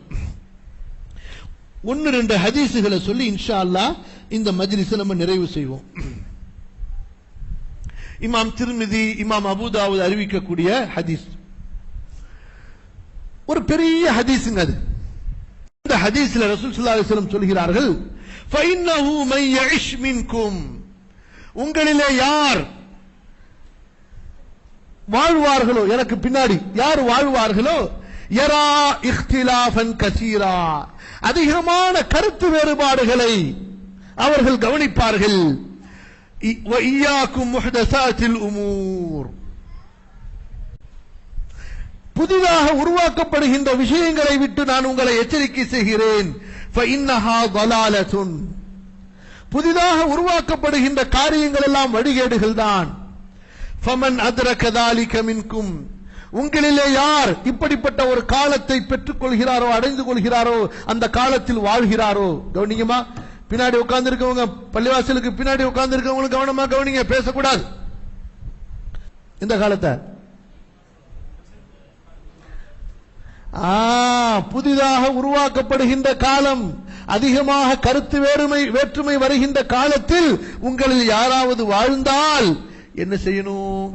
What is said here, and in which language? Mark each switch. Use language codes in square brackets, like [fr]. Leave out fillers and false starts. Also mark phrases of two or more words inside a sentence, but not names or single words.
[ta] ஒன்னு ரெண்டு ஹதீசுகளை சொல்லி [ar] إن شاء الله [ta] இந்த மஜ்லிஸை நம்ம நிறைவு செய்வோம். இமாம் திர்மிதி, இமாம் அபூதாவுத் அறிவிக்கக்கூடிய ஹதீஸ், ஒரு பெரிய ஹதீஸுங்க அது. இந்த ஹதீஸ்ல ரசூல் [ar] صلى الله عليه وسلم [ta] சொல்கிறார்கள், [ar] فَإِنَّهُ مَن يَعِشْ مِنكُم, [ta] உங்களிலே யார் வாழ்வார்களோ, எனக்கு பின்னாடி யார் வாழ்வார்களோ, [ar] يرى اختلافا كثيرا, [ta] அதிகமான கருத்து வேறுபாடுகளை அவர்கள் கவனிப்பார்கள். [ar] وَإِيَّاكُمْ مُحْدَثَاتِ الْأُمُورِ, [ta] புதிதாக உருவாக்கப்படுகின்ற விஷயங்களை விட்டு நான் உங்களை எச்சரிக்கை செய்கிறேன். [ar] فَإِنَّهَا ضَلَالَةٌ, [ta] புதிதாக உருவாக்கப்படுகின்ற காரியங்கள் எல்லாம் வழிகேடுகள் தான். [ar] فَمَنْ أَدْرَكَ ذَلِكَ مِنكُمْ, [ta] உங்களிலே யார் இப்படிப்பட்ட ஒரு காலத்தை பெற்றுக் கொள்கிறாரோ, அடைந்து கொள்கிறாரோ, அந்த காலத்தில் வாழ்கிறாரோ, கவனிங்கம்மா, பின்னாடி உட்கார்ந்து இருக்கவங்க, பள்ளிவாசலுக்கு பின்னாடி உட்கார்ந்து இருக்கவங்க கவனமா கவனிங்க, பேசக்கூடாது. இந்த காலத்தை புதிதாக உருவாக்கப்படுகின்ற காலம், அதிகமாக கருத்து வேற்றுமை வருகின்ற காலத்தில் உங்களில் யாராவது வாழ்ந்தால் என்ன செய்யணும்?